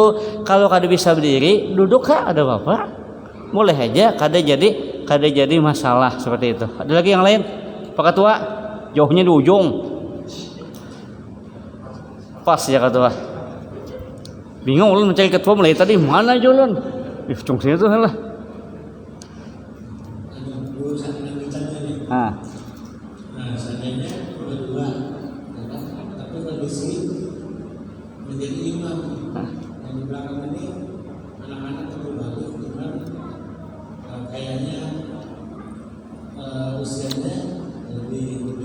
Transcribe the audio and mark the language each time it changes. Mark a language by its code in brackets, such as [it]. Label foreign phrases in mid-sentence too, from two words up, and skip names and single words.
[bjn] Kalau kada bisa berdiri, duduk ada apa-apa. Boleh aja, kada jadi masalah seperti itu. [id] Ada lagi yang lain? Pak Ketua, jauhnya di ujung. Pas ya Ketua. [bjn] Bingung ulun mencari ketua mulai tadi mana aja ulun. Cung sini tuh lah. [id] Seandainya berdua, tapi kondisi menjadi imam. Yang di belakang ini anak-anak terlalu bagus, cuman kayaknya usianya lebih muda.